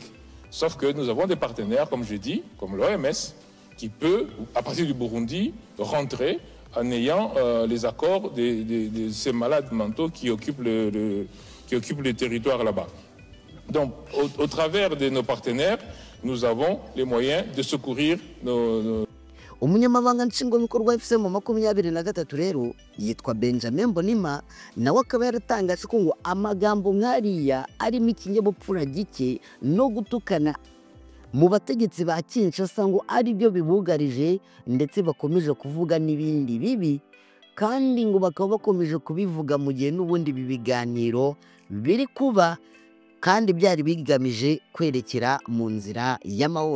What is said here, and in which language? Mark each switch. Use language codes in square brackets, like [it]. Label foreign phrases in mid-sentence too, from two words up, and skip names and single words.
[fr] Sauf que nous avons des partenaires, comme je dis, comme l'OMS, qui peut, à partir du Burundi, rentrer en ayant les accords de ces malades mentaux qui occupent le territoire là-bas. Donc, au travers de nos partenaires, nous avons les moyens de secourir nos... [rw] umunyamabanga nshingwabikorwa wa FCM 23 rero yitwa Benjamin Mbonimpa, nawe akaba yaratangaje ko ngo amagambo nk'ariya arimo ikinyabupfura gike no gutukana mu bategetsi ba Kinshasa ngo ari byo bibugarije, ndetse bakomeje kuvuga n'ibindi bibi, kandi ngo bakaba bakomeje kubivuga mu gihe n'ubundi bibiganiro biri kuba, kandi byari bigamije kwerekera mu nzira y'amahoro.